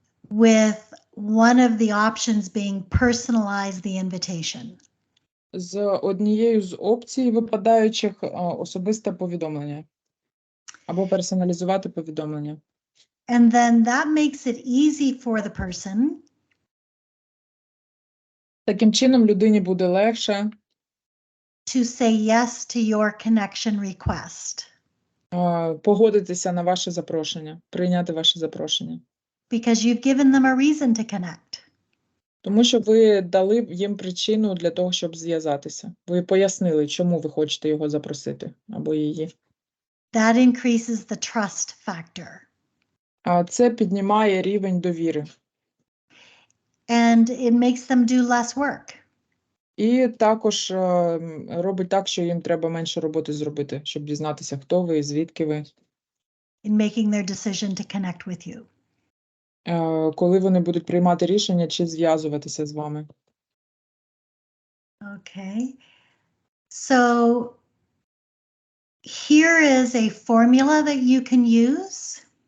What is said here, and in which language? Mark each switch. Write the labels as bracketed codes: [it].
[en] with one of the options being personalize the invitation. [uk] з однією з опцій випадаючих особисте повідомлення або персоналізувати повідомлення. [en] And then that makes it easy for the person [uk] Таким чином людині буде легше [en] to say yes to your connection request. [uk] Погодитися на ваше запрошення, прийняти ваше запрошення. [en] Because you've given them a reason to connect. [uk] Тому що ви дали їм причину для того, щоб зв'язатися. Ви пояснили, чому ви хочете його запросити або її. [en] That increases the trust factor. [uk] А це піднімає рівень довіри. [en] And it makes them do less work. [uk] І також робить так, що їм треба менше роботи зробити, щоб дізнатися, хто ви і звідки ви. [en] In making their decision to connect with you. [uk] Коли вони будуть приймати рішення, чи зв'язуватися з вами. [en] Okay. So here is a formula that you can use.